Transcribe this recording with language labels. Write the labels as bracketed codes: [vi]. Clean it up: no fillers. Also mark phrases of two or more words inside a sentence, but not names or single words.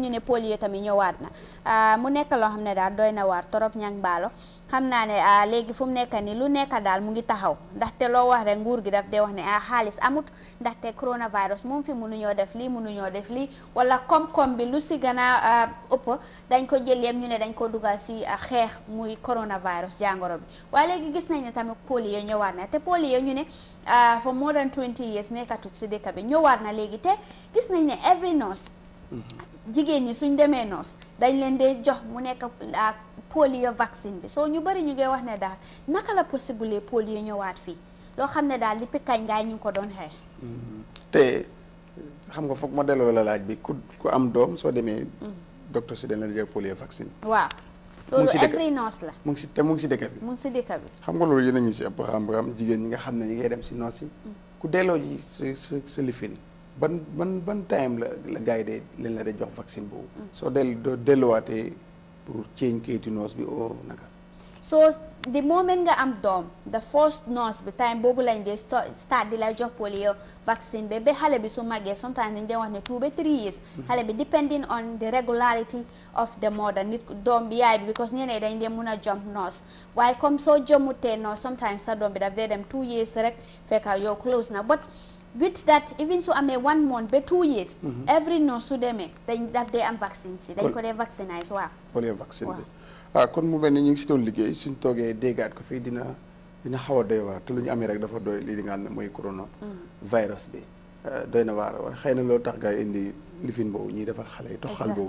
[wo] ñu ne polio tamit ñëwaat na mu nekk loo xam ne daal doy na waar torop ñang baalo xam naa ne léegi fu mu nekk ni lu nekk daal mu ngi taxaw ndaxte loo wax rek nguur gi daf dee wax ne xaalis amut ndaxte coronavirus moom fi mënuñoo def lii wala koom-koom bi lu si gën a ëpp dañ ko jël yem ñu ne dañ ko dugal si xeex muy coronavirus jàngoro bi waaye léegi gis nañ ne tamit polio ñëwaat na te polio ñu ne [en] for more than 20 years [wo] nekkatut si dëkk bi ñëwaat na léegi te gis nañ ne [en] every nurse [wo] jigéen ñi suñ demee nurse dañ leen dee jox mu nekk [en] polio vaccine [wo] bi soo ñu bari ñu ngi wax ne daal naka la possible polio ñëwaat fii loo xam ne daal depuis kañ ngaay ñu ko doon xeex te xam nga foog ma delloo la laaj bi ku am doom soo demee docteur si dañ la jox [en] polio vaccine [wo] waaw loolu si dëkk [en] every nurse la [wo] mu ngi si te mu ngi si dëkk bi mu ngi si dëkk bi xam nga loolu yéen a ngi si ëpp xam jigéen ñi nga xam ne ñi ngay dem si noos yi ku delloo ji sa lifin ban time la gars yi de leen la de jox vaccine boobu soo delluwaatee pour change kayitu noos bi o naka [en] so the moment [wo] nga am doom [en] the first nurse [wo] bi time boobu lañ dee start di la jox [en] polio vaccine [wo] ba xale bi su màggee sometimes dañ dee wax ne 2 ba 3 years xale bi [en] depending on the regularity of the mother [wo] nit doom bi yaay bi because ñeneen dañ dee mun a jump nurse waaye comme soo jomutee nurse sometimes sa doom bi daf dee dem 2 years rek fekka yow close na [en] but with that even [wo] su amee 1 month ba 2 years [en] every nurse [wo] su demee dañ daf dee am vaccine si dañ ko dee vaccinise waaw [en] polio vaccine [wo] bi kon mu mel ni ñu ngi si doon liggéey suñ toogee déggaat ko fii dina xaw a doy waar te lu ñu amee rek dafa doy lii di nga xam ne mooy [en] corona virus [wo] bi doy na waar waaye xëy na loolu tax gaa yi indi lifin boobu ñuy defal xale yi toxal boobu